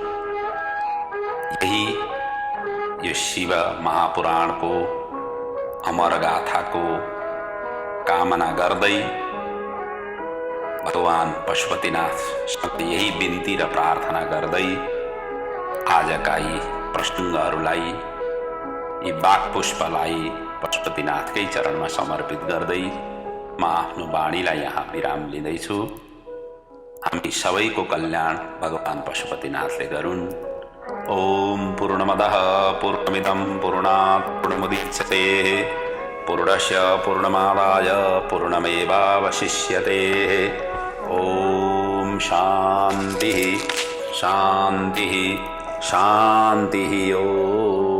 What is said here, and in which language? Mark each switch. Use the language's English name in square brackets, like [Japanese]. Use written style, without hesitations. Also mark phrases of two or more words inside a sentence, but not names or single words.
[Nepali] यही यो शिव महापुराणको अमर गाथाको कामना गर्दै भगवान पशुपतिनाथ यही बिन्ती र प्रार्थना गर्दै आजका यी प्रसङ्गहरूलाई, यी वाक्पुष्पलाई पशुपतिनाथकै चरणमा समर्पित गर्दै म आफ्नो वाणीलाई यहाँ विराम लिँदैछु। हामी सबैको कल्याण भगवान पशुपतिनाथले गरून्। [Sanskrit] ओम पूर्णमदः पूर्णमिदं पूर्णात् पूर्णमुदच्यते पूर्णस्य पूर्णमादाय पूर्णमेवावशिष्यते। ओम शान्तिः शान्तिः शान्तिः।